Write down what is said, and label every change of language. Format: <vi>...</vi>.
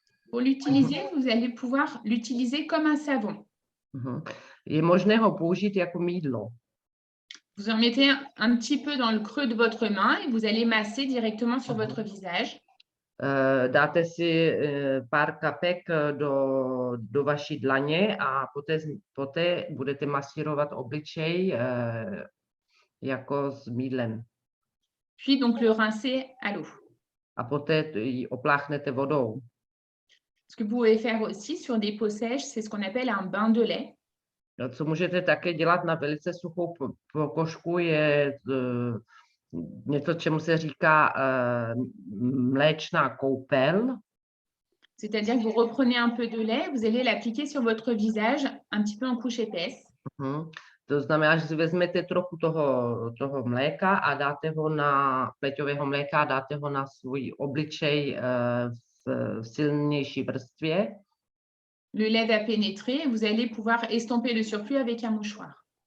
<fr>Pour l'utiliser, vous allez pouvoir l'utiliser comme un savon.</fr> <cs>Je možné ho použít jako mýdlo.</cs> <fr>Vous en mettez un petit peu dans le creux de votre main et vous allez masser directement sur votre visage.</fr> <cs>Dáte si pár kapek do vaší dlaně a poté budete masírovat obličej jako s mýdlem.</cs> <fr>Puis donc le rincer à l'eau.</fr> <cs>A poté ji opláchnete vodou.</cs> <fr>Ce que vous pouvez faire aussi sur des peaux sèches, c'est ce qu'on appelle un bain de lait.</fr> <cs>Co můžete také dělat na velice suchou pokožku, je něco, čemu se říká mléčná koupel.</cs> <fr>C'est-à-dire que vous reprenez un peu de lait, vous allez l'appliquer sur votre visage, un petit peu en couche épaisse.</fr> <cs>To znamená, že si vezmete trochu toho mléka a dáte ho na pleťového mléka a dáte ho na svůj obličej v silnější vrstvě.</cs> <fr>Le lait va pénétrer et vous allez pouvoir estomper le surplus avec un mouchoir.</fr>